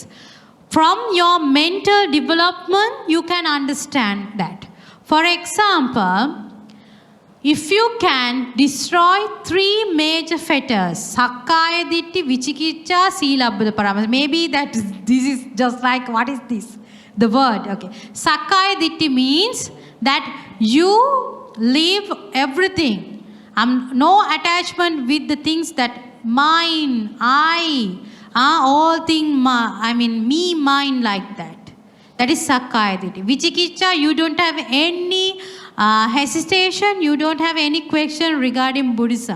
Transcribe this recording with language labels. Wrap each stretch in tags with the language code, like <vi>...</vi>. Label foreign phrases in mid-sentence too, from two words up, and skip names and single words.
<en>From your mental development, you can understand that. For example, if you can destroy 3 major fetters,</en> <pi>Sakkaya Ditti, Vichikiccha, Sila, Paramas.</pi> <en>Maybe this is just like, what is this? The word, okay.</en> <pi>Sakkaya Ditti</pi> <en>means that you leave everything. No attachment with the things that mine, I, all things, me, mine, like that. That is</en> <pi>Sakkaya Ditti.</pi> <en>Vichikiccha, you don't have any hesitation, you don't have any question regarding Buddhism.</en>